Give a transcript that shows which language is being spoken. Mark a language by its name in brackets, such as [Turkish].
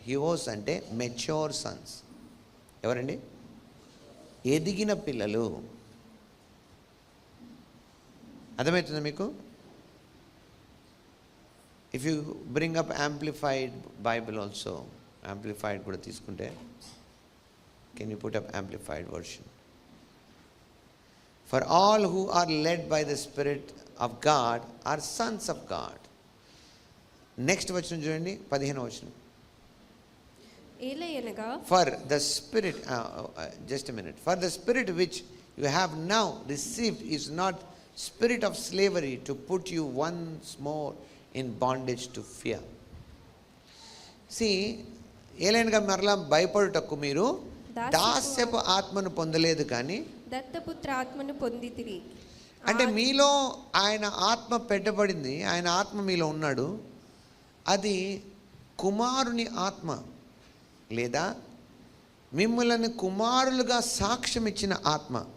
[Telugu] Hues అంటే mature Sons. ఎవరండి? ఎదిగిన పిల్లలు. అర్థమవుతుందా మీకు? [English] if you bring up amplified Bible also, [Telugu] amplified కూడా తీసుకుంటే, [English] Can you put up amplified version? For all who are led by the Spirit of God are sons of God. [Telugu] Next వచనం చూడండి, 15వ వచనం. ఏలయనగా [English] For the Spirit, just a minute. For the Spirit which you have now received is not spirit of slavery to put you once more in bondage to fear. [Telugu] See, ఏలయనగా మరలా భయపడుటకు మీరు దాస్యపు ఆత్మను పొందలేదు కానీ దత్తపుత్ర ఆత్మను పొందితిరి. అంటే మీలో ఆయన ఆత్మ పెట్టబడింది, ఆయన ఆత్మ మీలో ఉన్నాడు. అది కుమారుని ఆత్మ, లేదా మిమ్మల్ని కుమారులుగా సాక్ష్యం ఇచ్చిన ఆత్మ.